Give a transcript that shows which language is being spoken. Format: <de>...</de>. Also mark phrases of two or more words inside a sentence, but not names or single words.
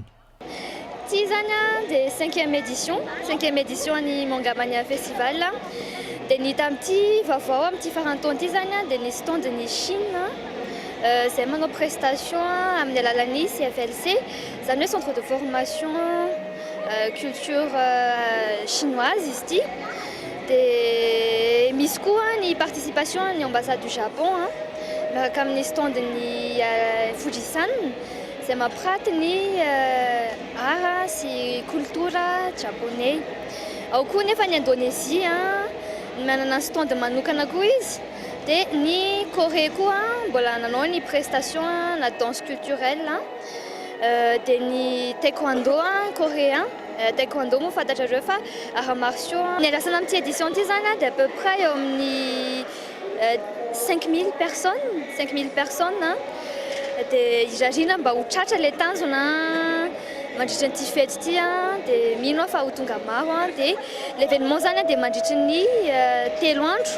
<mg>Ity zany dia 5e édition ny Mangamania festival. Dia ny tamin'ity vaovao amin'ity farantaona ity zany dia nisy tondiny Chine izay manao prestation amin'ny alalan'ny CFLC, izany hoe</mg> <fr>centre de formation culture chinoise</fr> <mg>izy ity. Dia misy koa ny participation ny</mg> <fr>ambassade du Japon</fr> <mg>miaraka amin'ny stand ny Fujisan izay mampiranty ny art sy</mg> <fr>culture japonais.</fr> <mg>Ao koa nefa ny Indonésia manana stand manokana koa izy. Dia ny Corée koa mbola nanao ny prestation na</mg> <fr>danse culturelle.</fr> <mg>Dia ny</mg> <fr>taekwondo coréen.</fr> <mg>Taekwondo moa fantatrareo fa</mg> <fr>arts martiaux.</fr> <mg>Ny alasana amin'ity édition ity zany dia</mg> <fr>à peu près</fr> <mg>eo amin'ny 5000 personnes. Dia izarina mba ho tratra ilay tanjona mandritra nyity fety ity dia mino fa ho tonga maro. Dia l'événement zany dia mandritra ny 3 andro.</mg>